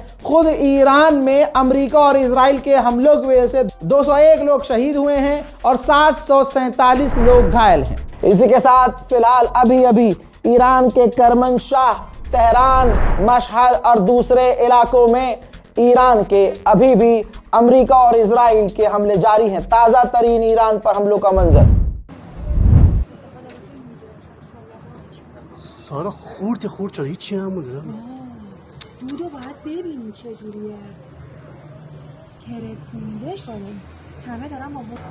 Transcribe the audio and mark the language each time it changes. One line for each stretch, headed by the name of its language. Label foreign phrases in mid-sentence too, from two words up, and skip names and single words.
Hindi: खुद ईरान में अमेरिका और इजराइल के हमलों की वजह से 201 लोग शहीद हुए हैं और 747 लोग घायल हैं। इसी के साथ फिलहाल अभी ईरान के करमनशाह, तेहरान, मशहद और दूसरे इलाकों में ईरान के अभी भी अमेरिका और इजराइल के हमले जारी हैं। ताज़ा तरीन ईरान पर हमलों का मंजर।
Persian: سارا خورد شد هیچی نمونده. دودو باید ببینی چجوریه، ترکونده شده، همه دارن با